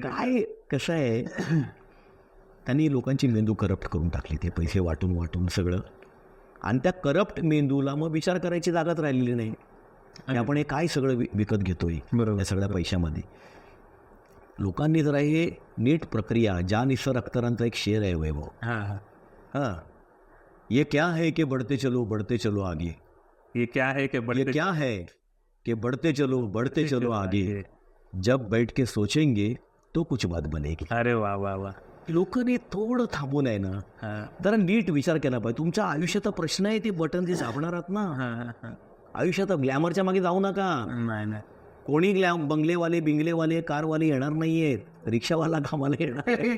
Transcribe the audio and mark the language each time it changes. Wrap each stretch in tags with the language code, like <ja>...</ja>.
<mr>काय कसं आहे, त्यांनी लोकांची मेंदू करप्ट करून टाकली, ते पैसे वाटून वाटून सगळं. आणि त्या करप्ट मेंदूला मग विचार करायची जागाच राहिलेली नाही की आपण हे काय सगळं विकत घेतोय बरोबर. या सगळ्या पैशामध्ये. लोकांनी जरा हे नीट प्रक्रिया, ज्या निसर अख्तरांचा एक शेर आहे वैभव, हां</mr> <hi>हाँ, ये क्या है कि बढ़ते चलो आगे, ये क्या है कि ये क्या है कि बढ़ते चलो आगे, जब बैठ के सोचेंगे तो कुछ बात बनेगी.</hi> <mr>अरे वा वा वा. लोकांनी थोडं थांबून आहे ना जरा नीट विचार केला पाहिजे. तुमच्या आयुष्याचा प्रश्न आहे, ते बटन जे दाबणार आहात ना, आयुष्यात ग्लॅमरच्या मागे जाऊ नका. नाही कोणी बंगलेवाले बिंगलेवाले कारवाले येणार नाहीयेत, रिक्षावाला कामाला येणार.</mr>